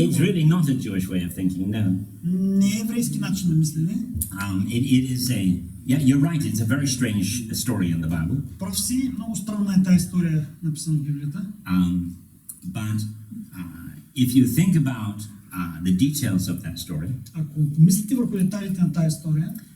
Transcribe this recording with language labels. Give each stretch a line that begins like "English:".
English: it's really not a Jewish way of thinking, no.
Bulgarian: Не е еврейски начин на мислене.
English: It is yeah, you're right, it's a very strange story in the Bible.
Bulgarian: Прав си, много странна е тази история, написана в Библията.
English: But if you think about the details of that story,
Bulgarian: Ако помислите върху детайлите на тази история,